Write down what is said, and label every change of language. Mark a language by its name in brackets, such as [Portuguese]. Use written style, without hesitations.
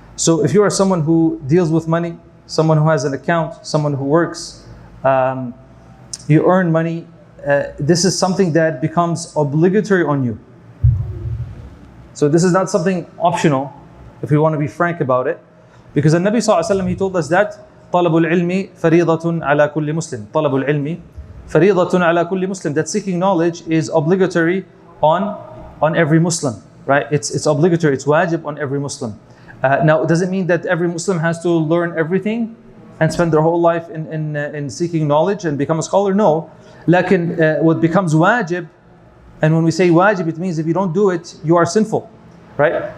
[English] So if you are someone who deals with money, someone who has an account, someone who works, you earn money, this is something that becomes obligatory on you. So this is not something optional, if we want to be frank about it. Because the Nabi ﷺ, he told us that [Arabic] طلب العلم فريضة على كل مسلم. طلب العلم فريضة على كل مسلم. [English] That seeking knowledge is obligatory on every Muslim, right? It's obligatory, it's wajib on every Muslim. Now, it doesn't mean that every Muslim has to learn everything and spend their whole life in seeking knowledge and become a scholar. No. What becomes wajib, and when we say wajib, it means if you don't do it, you are sinful, right?